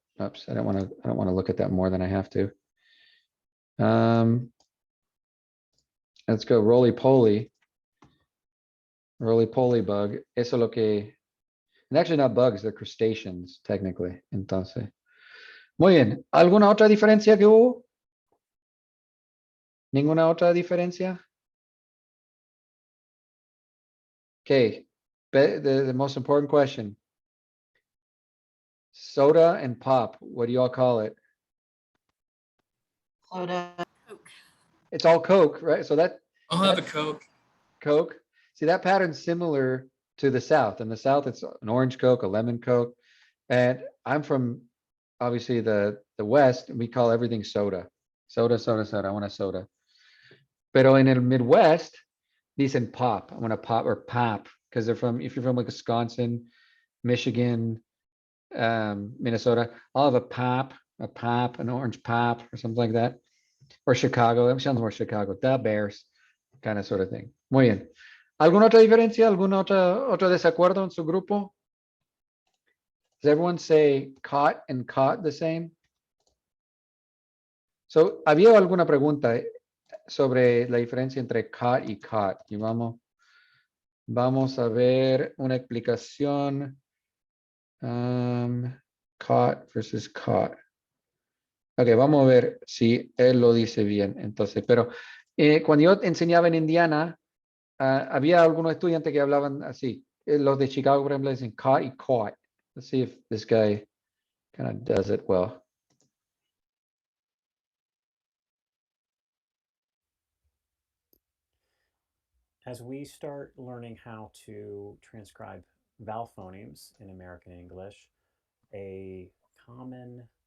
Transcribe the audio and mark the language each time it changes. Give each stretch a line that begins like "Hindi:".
English: Oops, I don't want to look at that more than I have to. Let's go roly-poly. Roly-poly bug.
Spanish: Eso lo que,
English: and actually not bugs, they're crustaceans, technically.
Spanish: Entonces, muy bien. ¿Alguna otra diferencia que hubo? ¿Ninguna otra diferencia?
English: Okay, the most important question. Soda and pop, what do y'all call it? Soda. It's all Coke, right? So I'll have a Coke. Coke. See, that pattern's similar to the South. In the South, it's an orange Coke, a lemon Coke. And I'm from, obviously, the West, and we call everything soda. Soda, soda, soda. I want a soda.
Spanish: Pero en el Midwest, dicen pop.
English: I want a pop or pop, because if you're from like Wisconsin, Michigan, Minnesota, I'll have a pop, an orange pop or something like that. Or Chicago, that sounds more Chicago. The Bears, kind of sort of thing.
Spanish: Muy bien. ¿Alguna otra diferencia? ¿Algún otro desacuerdo en su grupo?
English: Does everyone say caught and caught the same?
Spanish: So, ¿había alguna pregunta sobre la diferencia entre caught y caught? Y vamos a ver una explicación. Caught versus caught. Ok, vamos a ver si él lo dice bien. Entonces, pero cuando yo enseñaba en Indiana, había algunos estudiantes que hablaban así. Los de Chicago, por ejemplo, dicen caught y caught.
English: Let's see if this guy kind of does it well. As we start learning how to transcribe vowel phonemes in American English, a common